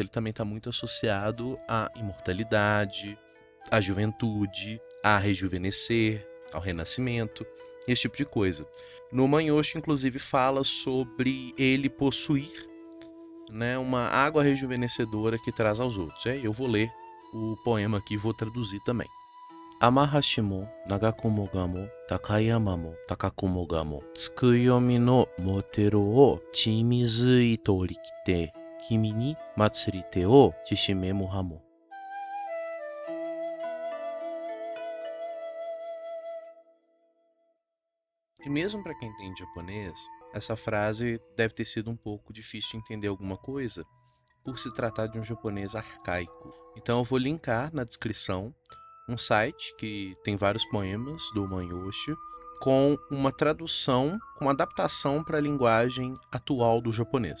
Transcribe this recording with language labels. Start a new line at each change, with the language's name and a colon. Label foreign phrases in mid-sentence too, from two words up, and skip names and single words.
Portuguese: Ele também está muito associado à imortalidade, à juventude, a rejuvenescer, ao renascimento, esse tipo de coisa. No Manyoshu, inclusive, fala sobre ele possuir, né, uma água rejuvenescedora que traz aos outros. Eu vou ler o poema aqui e vou traduzir também.
Japanese: 天橋も 長くもがも 高山も 高くもがも 月読の 持てる 変若水 い取り来て 君に 奉りて 変若 得しめむはも.
Portuguese: E mesmo para quem entende japonês, essa frase deve ter sido um pouco difícil de entender alguma coisa, por se tratar de um japonês arcaico. Então eu vou linkar na descrição um site que tem vários poemas do Manyoshu com uma tradução, com uma adaptação para a linguagem atual do japonês.